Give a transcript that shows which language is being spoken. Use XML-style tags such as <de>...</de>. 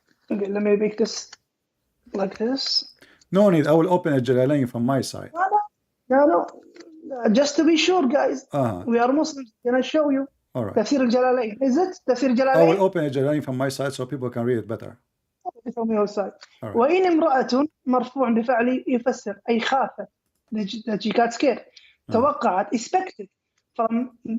<en>Okay, let me make this like this. No need. I will open a Jalalain from my side. No. Just to be sure, guys, Uh-huh. we are Muslims. Gonna show you. All right. تفسير الجلالين. Is it تفسير I will الجلالين? open a Jalalain from my side so people can read it better. From your side. All right.</en> <ar>وإن امرأة مرفوع بفعل يفسر أي خافت.</ar> <en>That she got scared. توقعت, expected from.</en>